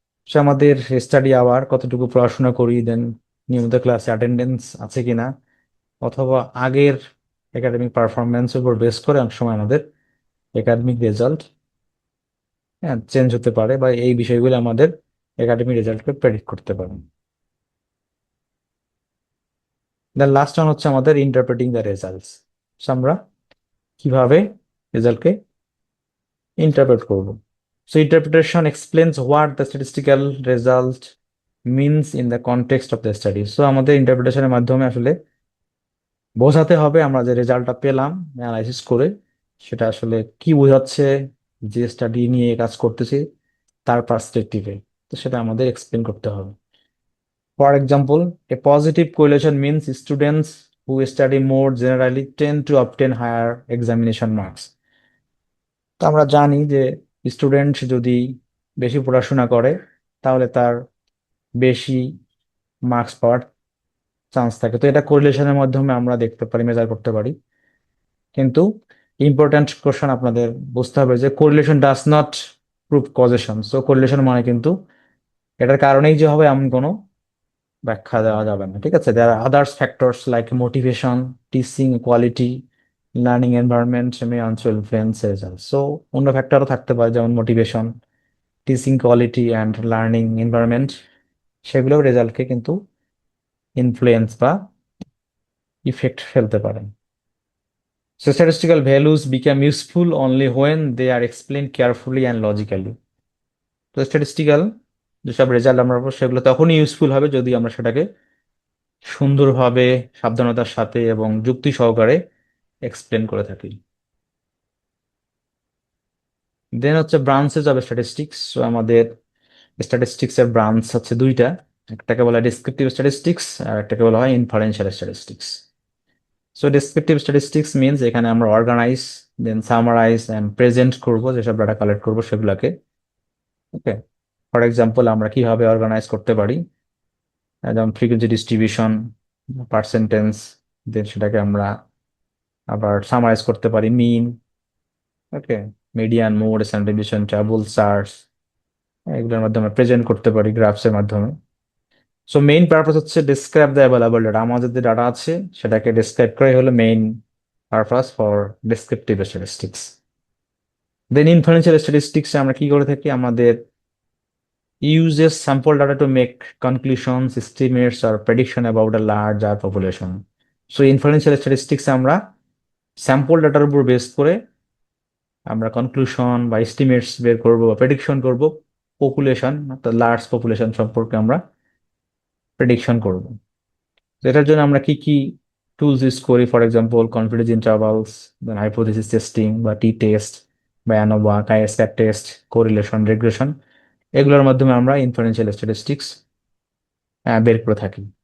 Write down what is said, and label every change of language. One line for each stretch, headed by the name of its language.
Bangla: সে আমাদের study hour, কতটুকু পড়াশোনা করি, দেন নিয়মিত ক্লাসে অ্যাটেন্ডেন্স আছে কিনা, অথবা আগের একাডেমিক পারফরমেন্সের উপর বেস করে অনেক সময় আমাদের একাডেমিক রেজাল্ট চেঞ্জ হতে পারে, বা এই বিষয়গুলো আমাদের একাডেমিক রেজাল্টকে প্রেডিক্ট করতে পারে। দেন লাস্ট ওয়ান হচ্ছে আমাদের ইন্টারপ্রেটিং দ্য রেজাল্টস। আমরা কিভাবে রেজাল্টকে ইন্টারপ্রেট করব।
English: So interpretation explains what the statistical result means in the context of the study.
Bangla: So আমাদের ইন্টারপ্রিটেশনের মাধ্যমে আসলে বোঝাতে হবে আমরা যে রেজাল্টটা পেলাম অ্যানালাইসিস করে, সেটা আসলে কি বোঝাচ্ছে যে স্টাডি নিয়ে কাজ করতেছি তার পার্সপেক্টিভে। তো সেটা আমাদের এক্সপ্লেন করতে হবে।
English: For example, a positive correlation means students who study more generally tend to obtain higher examination marks.
Bangla: তো আমরা জানি যে স্টুডেন্ট যদি বেশি পড়াশোনা করে তাহলে তার বেশি মার্কস পাওয়ার চান্স থাকে। তো এটা কোরিলেশনের মাধ্যমে আমরা দেখতে পারি, মেজার করতে পারি। কিন্তু ইম্পর্ট্যান্ট কোশ্চেন আপনাদের বুঝতে হবে যে
English: Correlation does not prove causation.
Bangla: So correlation মানে কিন্তু এটার কারণেই যে হবে এমন কোনো ব্যাখ্যা দেওয়া যাবে না, ঠিক আছে?
English: There are others factors like motivation, teaching quality, learning environment may also influence result.
Bangla: So অন্য ফ্যাক্টরও থাকতে পারে, যেমন motivation, teaching quality and learning environment, সেগুলো রেজাল্টকে কিন্তু ইনফ্লুয়েন্স বা ইফেক্ট ফেলতে পারে।
English: So statistical values become useful only when they are explained carefully and logically.
Bangla: তো স্ট্যাটিস্টিক্যাল যেসব রেজাল্ট আমরা পাবো সেগুলো তখনই ইউজফুল হবে যদি আমরা সেটাকে সুন্দরভাবে, সাবধানতার সাথে এবং যুক্তি সহকারে এক্সপ্লেন করে থাকি। দেন হচ্ছে ব্রাঞ্চেস অফ স্ট্যাটিস্টিক্স। আমাদের স্ট্যাটিস্টিক্স এর ব্রাঞ্চ হচ্ছে দুইটা, একটাকে বলা হয় ডেসক্রিপটিভ স্ট্যাটিস্টিক্স আর একটাকে বলা হয় inferential statistics. So descriptive statistics means এখানে আমরা organise, then summarise and present করব যেসব ডাটা কালেক্ট করবো সেগুলোকে, ওকে। ফর এক্সাম্পল আমরা কিভাবে অর্গানাইজ করতে পারি, যেমন ফ্রিকোয়েন্সি ডিস্ট্রিবিউশন, পার্সেন্টেজ, দেন সেটাকে আমরা আবার সামারাইজ করতে পারি মিন, ওকে, median, mode, standard deviation, trouble charts, এগুলোর মাধ্যমে প্রেজেন্ট করতে পারি গ্রাফস এর মাধ্যমে। সো মেইন পারপাস হচ্ছে ডিসক্রাইব দ্য অ্যাভেলেবল ডাটা, আমাদের যে ডাটা আছে সেটাকে ডিসক্রাইব করাই হলো main purpose for descriptive statistics.
English: then inferential statistics
Bangla: আমরা কি করে থাকি, আমাদের
English: uses sample data to make conclusions, estimates, or prediction about a larger population.
Bangla: So inferential statistics আমরা স্যাম্পল ডাটার উপর বেস করে আমরা কনক্লুশন বা এস্টিমেটস বের করব বা প্রেডিকশন করব, পপুলেশন অর্থাৎ লার্জ পপুলেশন সম্পর্কে আমরা প্রেডিকশন করব। তো এটার জন্য আমরা কি কি টুলস ইউজ করি, for example confidence intervals, then hypothesis testing বা টি টেস্ট বা অ্যানোভা, কাইএসক্যাট টেস্ট, কোরিলেশন, রিগ্রেশন, এগুলোর মাধ্যমে আমরা ইনফারেন্সিয়াল স্ট্যাটিস্টিক্স বের করে থাকি।